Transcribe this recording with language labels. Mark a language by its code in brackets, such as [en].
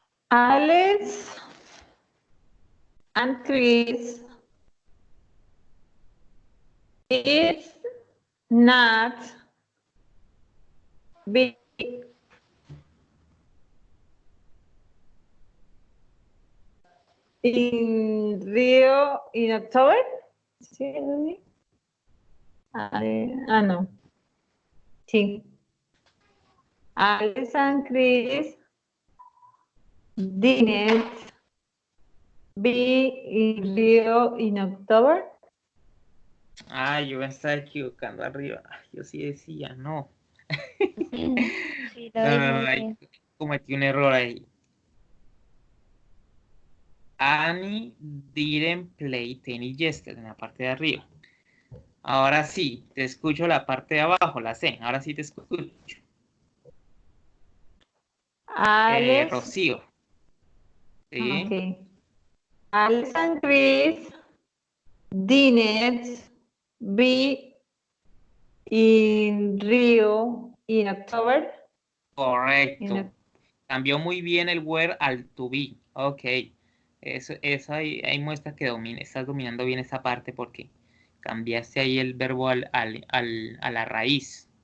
[en] Alex and Chris is not be in Rio in October. [es] Sí, ¿sí? No. Sí. [en] Alex and Chris didn't be in Rio in October. [es] Ah, yo me estaba equivocando arriba. Yo sí decía, no. Sí, lo No, dijo no, no, ahí bien. cometí un error ahí. [en] Annie didn't play tennis yesterday, [es] en la parte de arriba. Ahora sí, te escucho la parte de abajo, la C. Ahora sí te escucho. Alex. Rocío. ¿Sí? Okay. [en] Alex and Chris didn't be in Rio in October. [es] Correcto. Cambió muy bien el where al to be. Ok. Eso ahí muestra que estás dominando bien esa parte porque cambiaste ahí el verbo a la raíz.